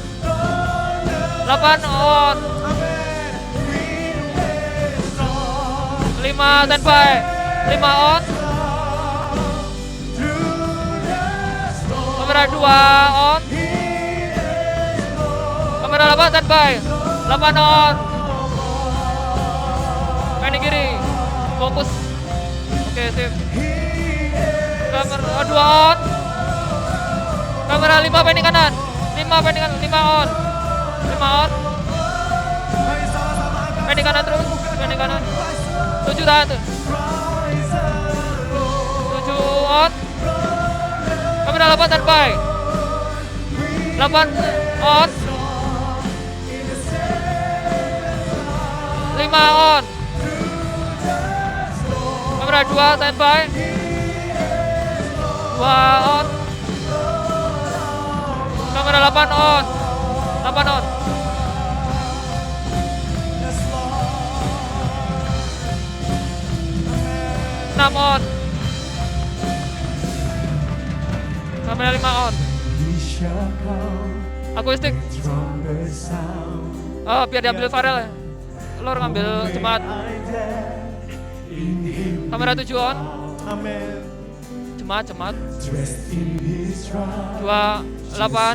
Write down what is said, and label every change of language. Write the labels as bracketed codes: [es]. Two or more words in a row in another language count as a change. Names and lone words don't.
[id] 8 on. 5 standby. 5 on. Kamera 2 on. Kamera 8 standby. 8 on. Main kiri. Fokus. Oke, sip. Kamera 2 on. Kamera 5 pending kanan. 5 pending kanan. 5 on. 5 on. Pending kanan terus. Pending kanan. 7 tahan tuh. 7 on. Kamera 8 standby. 8 on. 5 on. Kamera 2 standby. 2 on. Kamera 8 on. 8 on. 6 on. Kamera 5 on. Akustik. Oh, biar diambil Farel ya. Lor ngambil jemaat. Kamera 7 on. Jemaat. 28.